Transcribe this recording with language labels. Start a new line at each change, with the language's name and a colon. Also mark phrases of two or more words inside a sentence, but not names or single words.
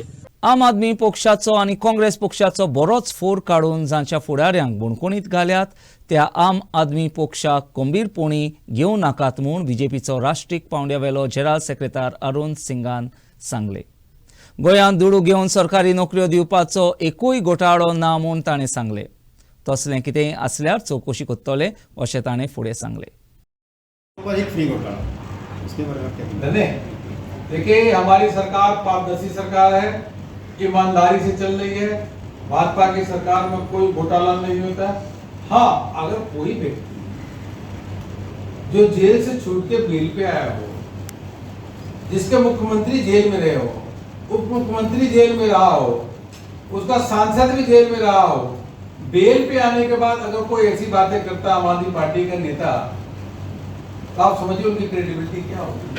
Konkani: आम आदमी पक्षाचो आनी काँग्रेस पक्षाचो बरोच फोर काडून जांच्या फुडाऱ्यांक बुणकुणीत घाल्यात त्या आम आदमी पक्षाक गंभीरपणी घेवं नाकात म्हूण बीजेपीचो राष्ट्रीय पावंड्यावेलो
English: general secretary
Konkani: अरुण सिंगान सांगले. गोंयांत दुडू घेवन सरकारी नोकऱ्यो दिवपाचो एकूय घोटाळो ना म्हूण ताणें सांगलें. तसलें कितेंय आसल्यार चवकशी कोत्तले अशें ताणें फुडें सांगलें.
Hindi: देखिए, हमारी सरकार पारदर्शी सरकार है, ईमानदारी से चल रही है. भाजपा की सरकार में कोई घोटाला नहीं होता. हाँ, अगर कोई व्यक्ति जो जेल से छूट के बेल पे आया हो, जिसके मुख्यमंत्री जेल में रहे हो, उप मुख्यमंत्री जेल में रहा हो, उसका सांसद भी जेल में रहा हो, बेल पे आने के बाद अगर कोई ऐसी बातें करता आम आदमी पार्टी का नेता, तो आप समझिए उनकी क्रेडिबिलिटी क्या होगी.